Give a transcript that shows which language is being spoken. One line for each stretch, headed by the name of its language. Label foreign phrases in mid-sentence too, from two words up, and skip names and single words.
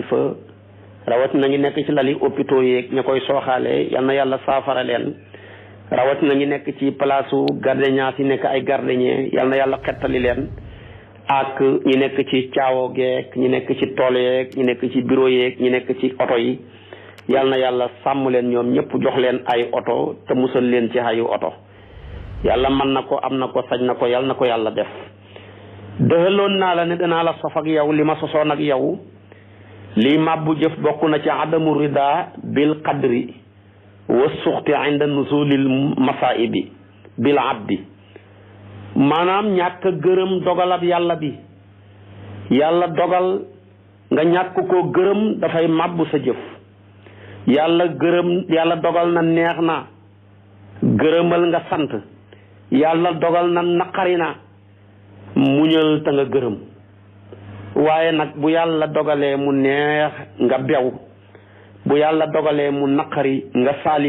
Wolof: fa rawatina ñu nekk ci lali hôpitaux yeeg ña koy sooxaale yal na yàlla saafara leen rawatina ñu nekk ci palaasu gardiennage yi nekk ay gardien yal na yàlla xettali leen ak ñi nekk ci caawo geek ñi nekk ci tool yeeg ñi nekk ci bureau yeeg ñi nekk ci oto yi yal na yàlla sàmm leen ñoom ñëpp jox leen ay oto te musal leen ci ayu oto yàlla mën na ko am na ko sañ na ko yal na ko yàlla def. dëxaloon naa la ne danaa la sof ak yow li ma sosoon ak yow lii màbbu jëf bokk na ci
Arabic: عدم الرضا بالقدر والسخط عند نزول المصائب بالعبد
Wolof: maanaam ñàkk gërëm dogalab yàlla bi yàlla dogal nga ñàkk koo gërëm dafay màbbu sa jëf yàlla dogal na neex na gërëmal nga sant yàlla dogal na naqari na muñal te nga gërëm waaye nag bu yàlla dogalee mu neex nga bew bu yàlla dogalee mu naqari nga saalik